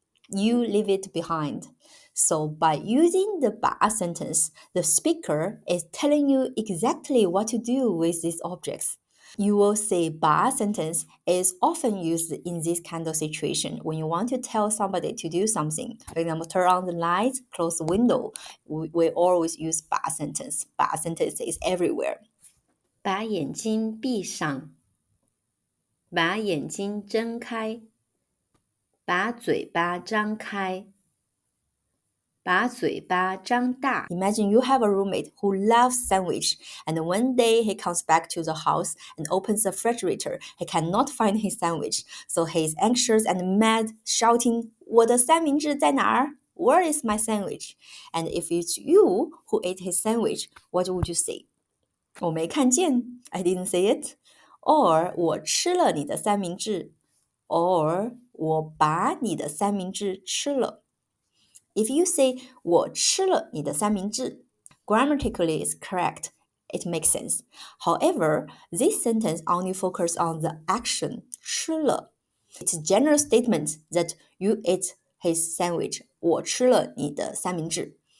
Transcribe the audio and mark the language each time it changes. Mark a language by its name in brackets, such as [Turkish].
[English] You leave it behind. So by using the 把 sentence, the speaker is telling you exactly what to do with these objects. You will see 把 sentence is often used in this kind of situation when you want to tell somebody to do something. For example, turn on the lights, close the window. We always use 把 sentence. 把 sentence is everywhere. [Chinese] 把眼睛闭上，把眼睛睁开，把嘴巴张开。把嘴巴张大. [English] Imagine you have a roommate who loves sandwich, and one day he comes back to the house and opens the refrigerator. He cannot find his sandwich, so he is anxious and mad, shouting, [Chinese] 我的三明治在哪儿? [English] Where is my sandwich? And if it's you who ate his sandwich, what would you say? [Chinese] 我没看见. [English] I didn't see it. [Chinese] Or 我吃了你的三明治.Or 我把你的三明治吃了. [English] If you say [Chinese] 我吃了你的三明治, [English] grammatically is correct. It makes sense. However, this sentence only focuses on the action 吃了. It's a general statement that you ate his sandwich. [Chinese] 我吃了你的三明治.